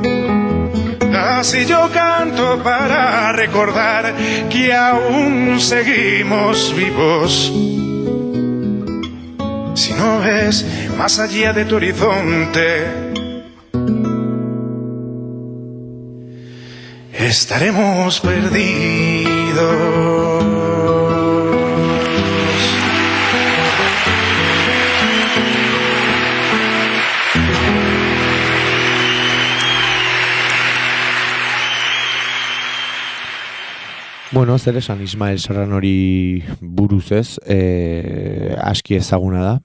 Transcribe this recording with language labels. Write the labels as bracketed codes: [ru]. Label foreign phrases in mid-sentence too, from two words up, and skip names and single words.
[es] Así yo canto para recordar que aún seguimos vivos. Si no ves más allá de tu horizonte, estaremos perdidos. [eu] Bueno, zer esan Ismael Serranori buruz ez, aski ezaguna da.